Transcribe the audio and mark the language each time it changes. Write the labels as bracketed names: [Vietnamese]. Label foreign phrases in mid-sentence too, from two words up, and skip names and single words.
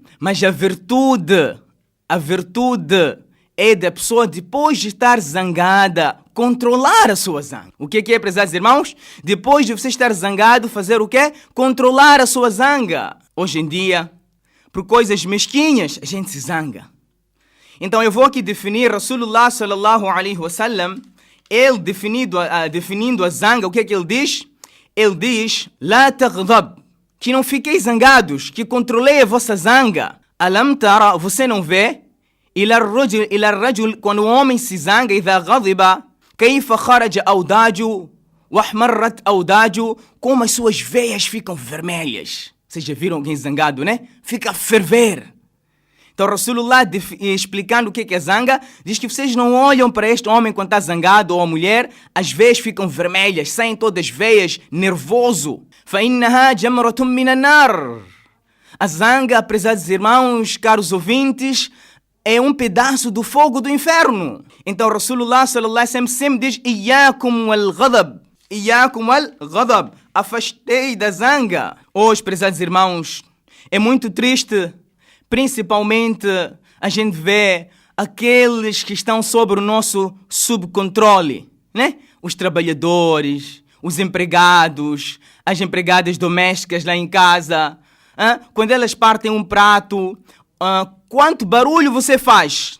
[Portuguese] Mas a virtude é da pessoa, depois de estar zangada, controlar a sua zanga. O que é, prezados irmãos? Depois de você estar zangado, fazer o quê? Controlar a sua zanga. Hoje em dia, por coisas mesquinhas, a gente se zanga. Então eu vou aqui definir [Arabic] رسول الله صلى الله عليه وسلم, [Portuguese] ele definindo a zanga, o que é que ele diz? Ele diz, [Arabic] لا تغضب, [Portuguese] que não fiquei zangados, que controlei a vossa zanga. [Arabic] ألم ترَ, [Portuguese] você não vê? [Arabic] إلى الرجل [Portuguese] quando o homem se zanga [Arabic] إذا غضب كيف خرج أوداجه وأحمرت أوداجه, [Portuguese] como as suas veias ficam vermelhas. Vocês já viram alguém zangado, né? Fica a ferver. Então Rasulullah, explicando o que é zanga, diz que vocês não olham para este homem quando está zangado ou a mulher, as veias ficam vermelhas, saem todas as veias, nervoso. [Arabic] فإنها جمرة من النار. [Portuguese] A zanga, prezados irmãos, caros ouvintes, é um pedaço do fogo do inferno. Então [Arabic] رسول الله صلى الله عليه وسلم [Portuguese] sempre diz [Arabic] إياكم الغضب. إياكم الغضب. [Portuguese] Afastei da zanga. Hoje, prezados irmãos, é muito triste, principalmente a gente vê aqueles que estão sob o nosso subcontrole, né? Os trabalhadores, os empregados, as empregadas domésticas lá em casa, quando elas partem um prato, quanto barulho você faz?